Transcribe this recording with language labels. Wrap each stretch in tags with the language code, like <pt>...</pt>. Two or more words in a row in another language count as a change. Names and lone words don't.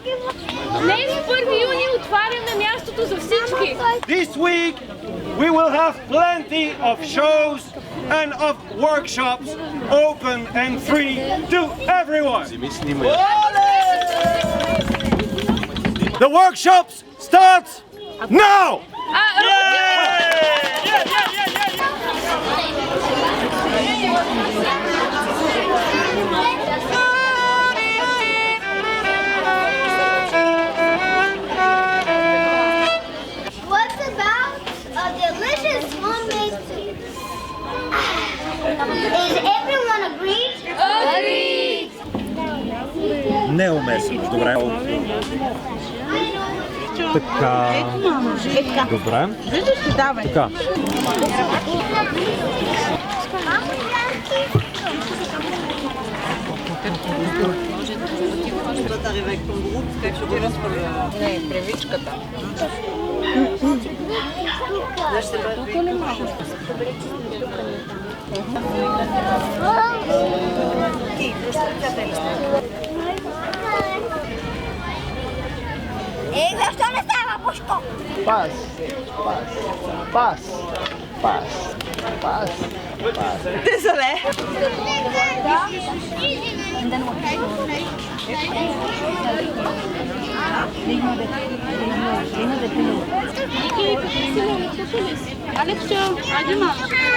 <bg>Днес, 1 юни, отваряме мястото за всички.</bg> <en>This week, we will have plenty of shows and of workshops open and free to everyone. The workshops start now! What's about a delicious homemade soup? Is everyone agreed? Agreed!</en> <bg>Неуместно. Добре. Така. Добре. Така. Не, привичката. Защо не става, Бушко? Пас.</bg> <fr>Désolé. Alexio, à dimanche.</fr>